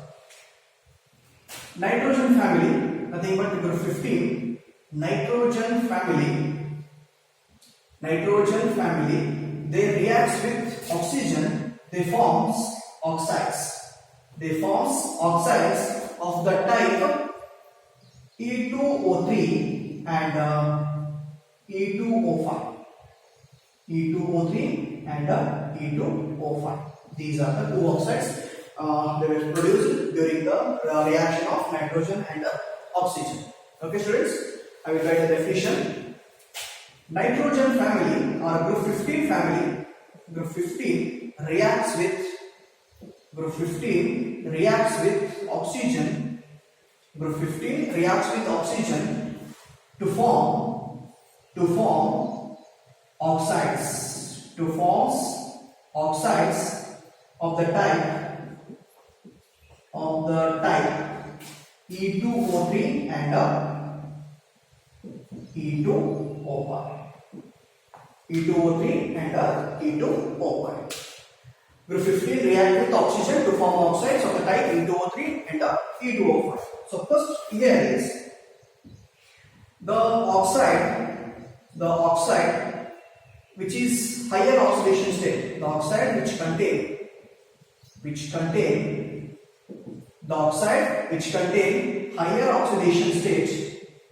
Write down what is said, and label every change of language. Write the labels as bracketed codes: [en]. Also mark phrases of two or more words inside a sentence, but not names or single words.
[en] Nitrogen family, nothing but group 15. Nitrogen family, they react with oxygen, they forms oxides. They forms oxides of the type E2O3 and E2O5. E2O3 and E2O5. These are the two oxides they were produced during the reaction of nitrogen and oxygen. Okay, students, I will write the definition. Nitrogen family or group 15 family, group 15 reacts with oxygen. Group 15 reacts with oxygen to form oxides. To form oxides of the type E2O3 and E2O5. E2O3 and E2O5. Group 15 react with oxygen to form oxides of the type E2O3 and E2O5. So first here is the oxide which is higher oxidation state. The oxide which contain higher oxidation state.